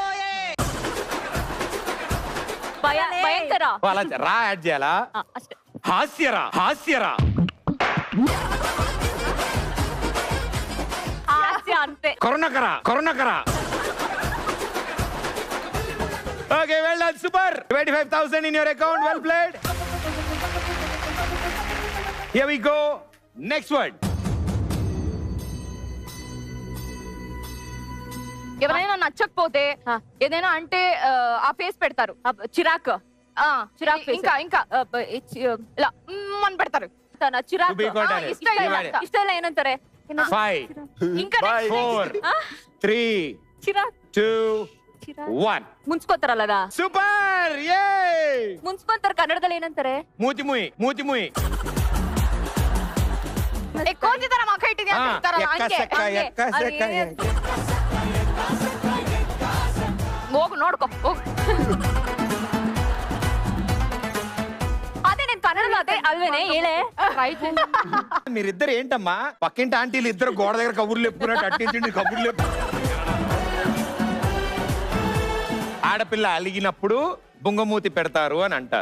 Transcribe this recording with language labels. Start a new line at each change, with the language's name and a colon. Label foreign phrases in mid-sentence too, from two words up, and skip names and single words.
Telugu: భయంకర. అలా రా యాడ్ చేయాలా? హాస్యరా. అంతే.
English: కరుణకరా. okay, well done, super. 25,000 in your account, well played. Here we go. Next word.
Telugu: ఎవరైనా నచ్చకపోతే ఏదైనా అంటే ఆ ఫేస్ పెడతారు. చిరాకు. ఇంకా ఇలా అని పెడతారు. ఇష్టం ఏనంటారే. 5 4 3 2 1.
Kannada: ಮುಂಚ್ಕೋತಾರ ಅಲ್ಲದ. ಸೂಪರ್. ಯೇ ಮುಂಚ್ಕೊಂತಾರ. ಕನ್ನಡದಲ್ಲಿ ಏನಂತಾರೆ? ಮೂತಿ ಮುಯಿ. ಕೋತಿತರ ಮಕ್ಕ ಇಟ್ಟಿದ್ಯಾ ಅಂತ ಹೇಳ್ತಾರಲ್ಲ ಹಂಗೆ. ಹೋಗು ನೋಡ್ಕೊ ಹೋಗು.
Telugu: అదే నేను కన్నడలో అదే అల్వేనే ఏలే. మీరిద్దరు ఏంటమ్మా పక్కింటి ఆంటీలు ఇద్దరు గోడ దగ్గర కబుర్లు చెప్పుకున్నట్టు అట్టించండి కబుర్లు చెప్పు. ఆడపిల్ల అలిగినప్పుడు బుంగమూతి పెడతారు అని అంటారు.